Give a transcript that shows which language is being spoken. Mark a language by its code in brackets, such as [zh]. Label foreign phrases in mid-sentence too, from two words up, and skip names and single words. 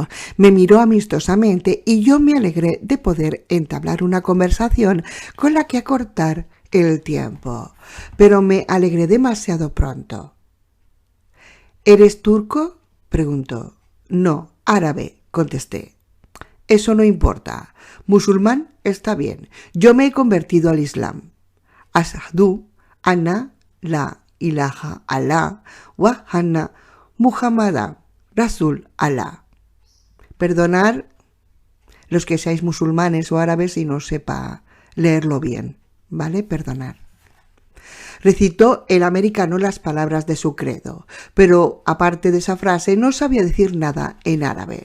[es] Me miró amistosamente y yo me alegré de poder entablar una conversación con la que acortar el tiempo, pero me alegré demasiado pronto. ¿Eres turco?, preguntó. No, árabe, contesté. Eso no importa. Musulmán está bien. Yo me he convertido al Islam. [ar] أشهد أن لا إله الله وأن محمدا رسول الله. [es] Perdonar los que seáis musulmanes o árabes y no sepa leerlo bien, ¿vale? Perdonar. Recitó el americano las palabras de su credo, pero aparte de esa frase no sabía decir nada en árabe.